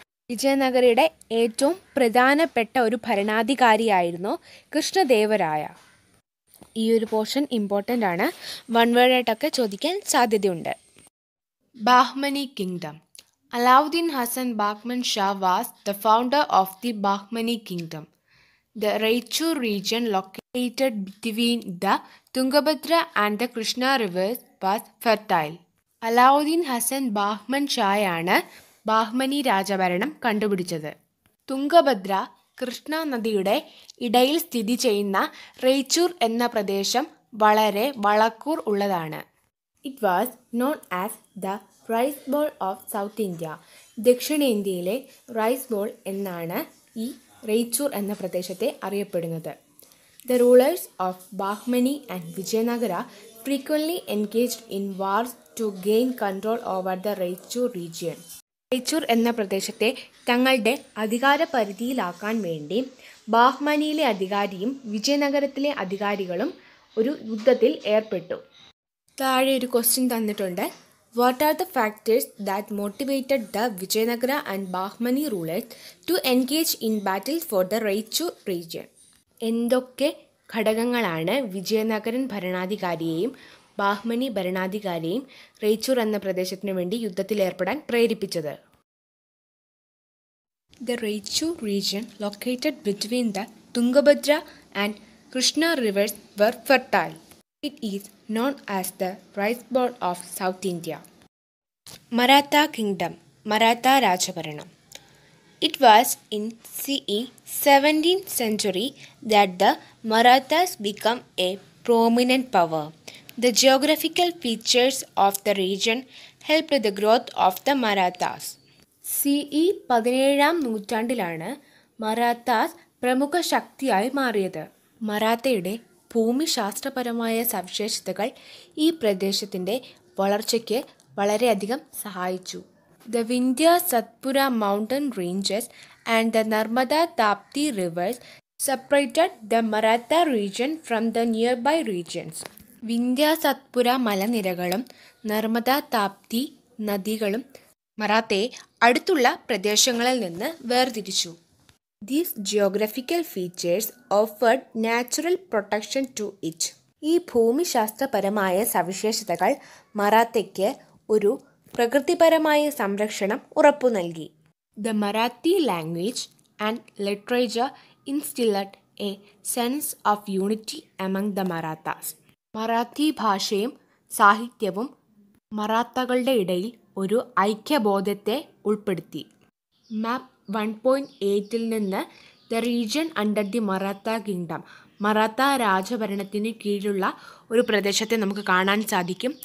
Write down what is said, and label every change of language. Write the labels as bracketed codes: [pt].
[ml] വിജയനഗരയുടെ ഏറ്റവും പ്രധാനപ്പെട്ട ഒരു ഭരണാധികാരിയായിരുന്നു കൃഷ്ണദേവരായ. ഈ ഒരു പോർഷൻ ഇമ്പോർട്ടൻ്റ് ആണ്, വൺ വേർഡായിട്ടൊക്കെ ചോദിക്കാൻ സാധ്യതയുണ്ട്. [en] Bahmani kingdom. Alauddin Hasan Bahman Shah was the founder of the Bahmani kingdom. The Raichur region located between the Tungabhadra and the Krishna rivers was fertile. [ml] Alauddin Hasan ബാഹ്മൻ ഷായാണ് ബാഹ്മനി രാജഭരണം കണ്ടുപിടിച്ചത്. തുംഗഭദ്ര, കൃഷ്ണ നദിയുടെ ഇടയിൽ സ്ഥിതി ചെയ്യുന്ന റേച്ചൂർ എന്ന പ്രദേശം വളരെ വളക്കൂർ ഉള്ളതാണ്. [en] It was known as the rice bowl of South India. [ml] ദക്ഷിണേന്ത്യയിലെ റൈസ് ബോൾ എന്നാണ് ഈ റേച്ചൂർ എന്ന പ്രദേശത്തെ അറിയപ്പെടുന്നത്. [en] The rulers of Bahmani and Vijayanagara frequently engaged in wars to gain control over the Raichur region. [ml] റേച്ചൂർ എന്ന പ്രദേശത്തെ തങ്ങളുടെ അധികാര പരിധിയിലാക്കാൻ വേണ്ടി ബാഹ്മനിയിലെ അധികാരിയും വിജയനഗരത്തിലെ അധികാരികളും ഒരു യുദ്ധത്തിൽ ഏർപ്പെട്ടു. താഴെ ഒരു ക്വസ്റ്റ്യൻ തന്നിട്ടുണ്ട്. [en] What are the factors that motivated the Vijayanagara and Bahmani rulers to engage in battle for the Raichur region? [ml] എന്തൊക്കെ ഘടകങ്ങളാണ് വിജയനഗരൻ ഭരണാധികാരിയെയും ബാഹ്മനി ഭരണാധികാരിയെയും റേച്ചൂർ എന്ന പ്രദേശത്തിനു വേണ്ടി യുദ്ധത്തിൽ ഏർപ്പെടാൻ പ്രേരിപ്പിച്ചത്? [en] The Raichur region located between the Tungabhadra and Krishna rivers were fertile. It is known as the rice bowl of South India. Maratha Kingdom, Maratha Rajabharanam. It was in CE 17th century that the Marathas became a prominent power. The geographical features of the region helped the growth of the Marathas. [ml] CE 17ാം നൂറ്റാണ്ടിലാണ് മറാത്താസ് പ്രമുഖ ശക്തിയായി മാറിയത്. മറാത്തയുടെ ഭൂമിശാസ്ത്രപരമായ സവിശേഷതകൾ ഈ പ്രദേശത്തിൻ്റെ വളർച്ചയ്ക്ക് വളരെയധികം സഹായിച്ചു. [en] The Vindhya Satpura mountain ranges and the Narmada Tapti rivers separated the Maratha region from the nearby regions. [ml] Vindhya Satpura മലനിരകളും നർമ്മദ താപ്തി നദികളും മറാത്തയെ അടുത്തുള്ള പ്രദേശങ്ങളിൽ നിന്ന് വേർതിരിച്ചു. [en] These geographical features offered natural protection to it. [ml] ഈ ഭൂമിശാസ്ത്രപരമായ സവിശേഷതകൾ മറാത്തയ്ക്ക് ഒരു പ്രകൃതിപരമായ സംരക്ഷണം ഉറപ്പു നൽകി. [en] The Marathi language and literature instilled a sense of unity among the Marathas. [ml] Marathi ഭാഷയും സാഹിത്യവും മറാത്തകളുടെ ഇടയിൽ ഒരു ഐക്യബോധത്തെ ഉൾപ്പെടുത്തി. മാപ്പ് 1.8 നിന്ന് [en] the region under the Maratha kingdom, [ml] Maratha രാജഭരണത്തിന് കീഴിലുള്ള ഒരു പ്രദേശത്തെ നമുക്ക് കാണാൻ സാധിക്കും.